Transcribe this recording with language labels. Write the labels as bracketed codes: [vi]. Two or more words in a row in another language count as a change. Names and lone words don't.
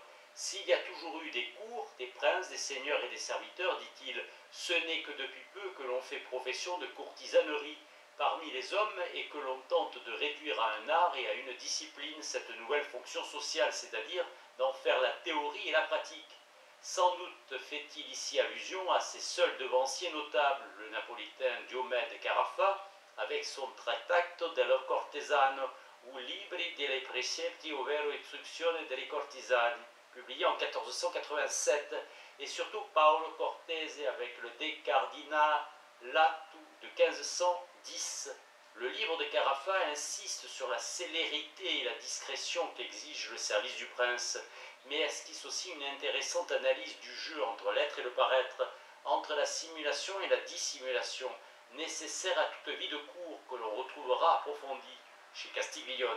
[fr] S'il y a toujours eu des cours, des princes, des seigneurs et des serviteurs, dit-il, ce n'est que depuis peu que l'on fait profession de courtisanerie parmi les hommes et que l'on tente de réduire à un art et à une discipline cette nouvelle fonction sociale, c'est-à-dire d'en faire la théorie et la pratique. Sans doute fait-il ici allusion à ces seuls devanciers notables, le napolitain Diomède Carafa, avec son Trattato dello Cortesano, ou Libri dei Precetti ovvero Istruzione dei Cortisani, publié en 1487, et surtout Paolo Cortese avec le De Cardinalatu de 1510. Le livre de Carafa insiste sur la célérité et la discrétion qu'exige le service du prince, mais esquisse aussi une intéressante analyse du jeu entre l'être et le paraître, entre la simulation et la dissimulation, nécessaire à toute vie de cour que l'on retrouvera approfondie chez Castiglione.